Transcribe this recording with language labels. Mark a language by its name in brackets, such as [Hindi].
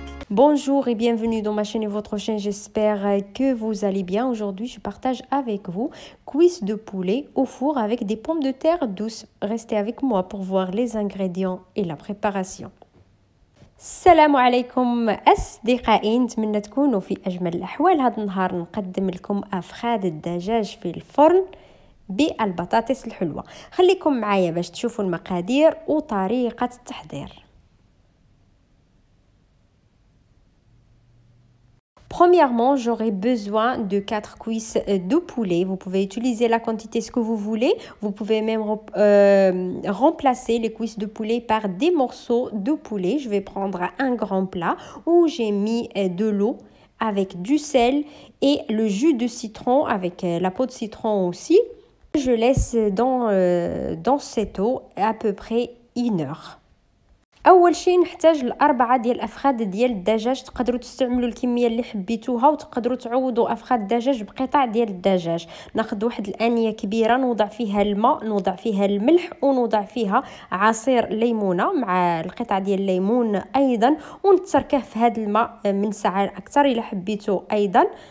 [French] Bonjour et bienvenue dans ma chaîne et votre chaîne, j'espère que vous allez bien. Aujourd'hui, je partage avec vous cuisses de poulet au four avec des pommes de terre douces. Restez avec moi pour voir les ingrédients et la préparation. [Arabic] السلام عليكم أصدقائي، نتمنى تكونوا في أجمل الأحوال. هذا النهار نقدم لكم أفخاذ الدجاج في الفرن بالبطاطس الحلوة. خليكم معايا باش تشوفوا المقادير وطريقة التحضير. [French] Premièrement, j'aurai besoin de 4 cuisses de poulet. Vous pouvez utiliser la quantité ce que vous voulez. Vous pouvez même remplacer les cuisses de poulet par des morceaux de poulet. Je vais prendre un grand plat où j'ai mis de l'eau avec du sel et le jus de citron avec la peau de citron aussi. Je laisse dans cette eau à peu près 1 heure. [Arabic] اول شيء نحتاج ل4 ديال الافخاذ ديال الدجاج. تقدروا تستعملوا الكميه اللي حبيتوها وتقدروا تعوضوا افخاذ الدجاج بقطع ديال الدجاج. ناخذ واحد الانيه كبيره نوضع فيها الماء، نوضع فيها الملح ونوضع فيها عصير ليمونه مع القطع ديال الليمون ايضا، ونتركه في هذا الماء من ساعه اكثر الا حبيتوا ايضا.